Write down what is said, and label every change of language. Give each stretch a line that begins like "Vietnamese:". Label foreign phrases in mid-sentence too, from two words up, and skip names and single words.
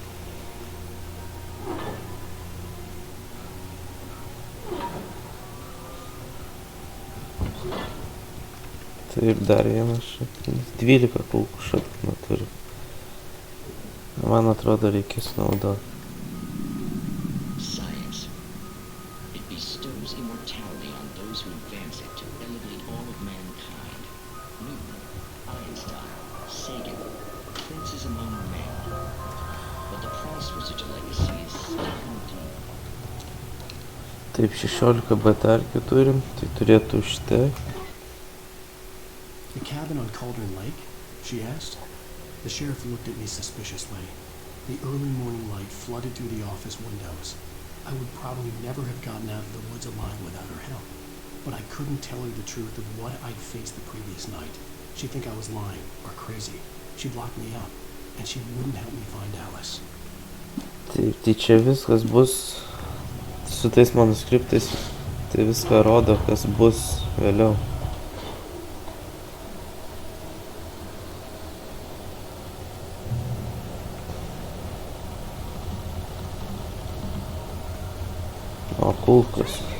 Lithuanian: Taip, dar vienas šaknis. 12 kulkų šaknų turi. Man atrodo, reikės naudoti.
English: Science. It bestows immortality on those who advance it to elevate all of mankind. Newton, Einstein, Sagan, princes among men. But the price for such a legacy is still deep.
Lithuanian: Taip, 16 batarkių turim, tai turėtų užtekti.
English: The cabin on Cauldron Lake? She asked. The sheriff looked at me suspiciously. The early morning light flooded through the office windows. I would probably never have gotten out of the woods alive without her help. But I couldn't tell her the truth of what I'd faced the previous night. She'd think I was lying or crazy. She'd lock me up, and she wouldn't help me find Alice.
Lithuanian: Taip, tai čia viskas bus su tais manuskriptais. Tai viską rodo, kas bus vėliau. O kulkos.